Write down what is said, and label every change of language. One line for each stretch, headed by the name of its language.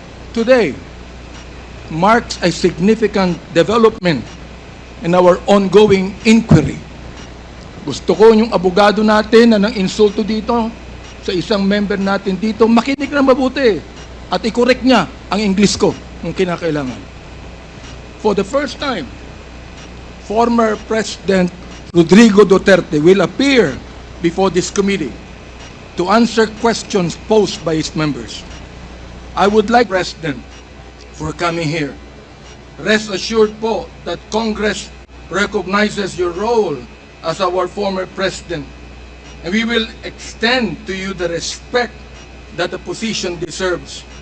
English: Today marks a significant development in our ongoing inquiry.
Filipino: Gusto ko yung abogado natin na nang insulto dito sa isang member natin dito, makinig na mabuti at i-correct niya ang English ko kung kinakailangan.
English: For the first time, former President Rodrigo Duterte will appear before this committee to answer questions posed by his members. I would like President for coming here. Rest assured po that Congress recognizes your role as our former president, and we will extend to you the respect that the position deserves.